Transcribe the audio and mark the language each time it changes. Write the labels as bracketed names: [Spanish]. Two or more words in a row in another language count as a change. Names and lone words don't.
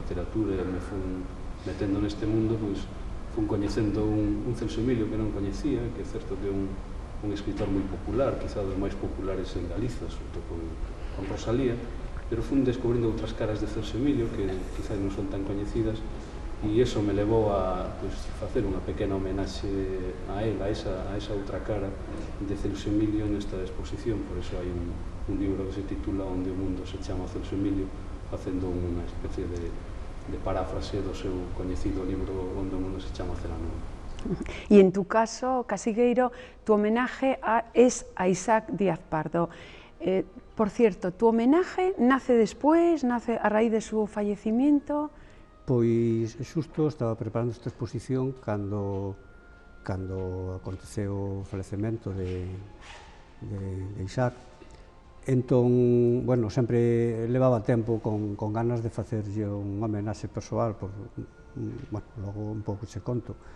[Galician] literatura e me fun metendo neste mundo, pois fun coñecendo un Celso Emilio que non coñecía, que é certo que é un escritor moi popular, quizá dos máis populares en Galiza, sobre todo con Rosalía, pero fun descubrindo outras caras de Celso Emilio que quizá non son tan coñecidas, e iso me levou a facer unha pequena homenaxe a él, a esa outra cara de Celso Emilio nesta exposición. Por iso hai un libro que se titula Onde o mundo se chama Celso Emilio, facendo unha especie de paráfrase do seu coñecido libro Onde o mundo se chama Celanova. [Spanish] Y en tu caso, Casigueiro, tu homenaje es a Isaac Díaz Pardo. Por cierto, ¿tu homenaje nace después, nace a raíz de su fallecimiento? [Galician] Pois xusto estaba preparando esta exposición cando aconteceu o falecemento de Isaac. Entón, bueno, sempre levaba tempo con ganas de facerlle unha homenaxe persoal, bueno, logo un pouco che conto.